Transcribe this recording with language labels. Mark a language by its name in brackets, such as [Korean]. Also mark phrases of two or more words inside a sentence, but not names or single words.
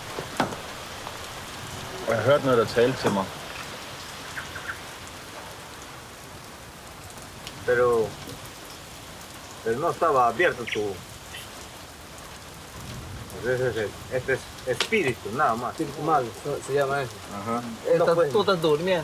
[Danish] Og jeg hørte noget, der talte til mig. [Spanish] Pero pero no estaba abierto tu... Ese es espíritu, nada más. Espíritu malo, se llama eso. Ajá. Tú estás durmiendo.